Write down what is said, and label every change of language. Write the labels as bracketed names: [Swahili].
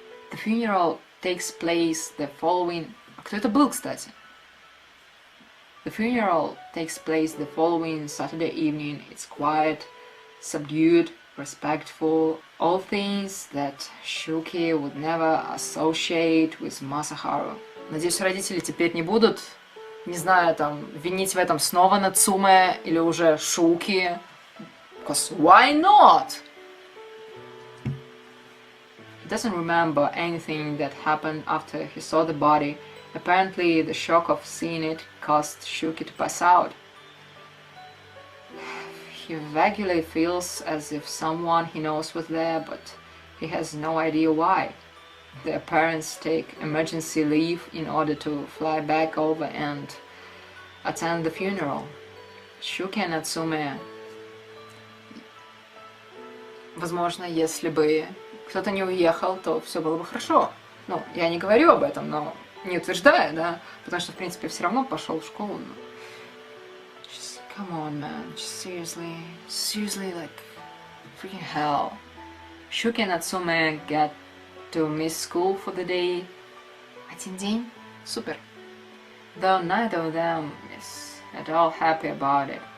[English] The funeral takes place the following... [Russian] Кто это был, кстати? [English] The funeral takes place the following Saturday evening. It's quiet, subdued, respectful. All things that Shuki would never associate with Masaharu. [Russian] Надеюсь, родители теперь не будут, не знаю, там, винить в этом снова Нацуме или уже Шуки. [English] Because why not? He doesn't remember anything that happened after he saw the body. Apparently, the shock of seeing it caused Shuki to pass out. He vaguely feels as if someone he knows was there, but he has no idea why. Their parents take emergency leave in order to fly back over and attend the funeral. Shuki and Natsume... [Russian] Возможно, если бы кто-то не уехал, то все было бы хорошо. Ну, я не говорю об этом, но не утверждаю, да, потому что, в принципе, все равно пошел в школу. [English] Just, come on, man, just seriously, like, freaking hell. Shuki and Natsume get to miss school for the day. [Russian] Один день? Супер. [English] Though neither of them is at all happy about it.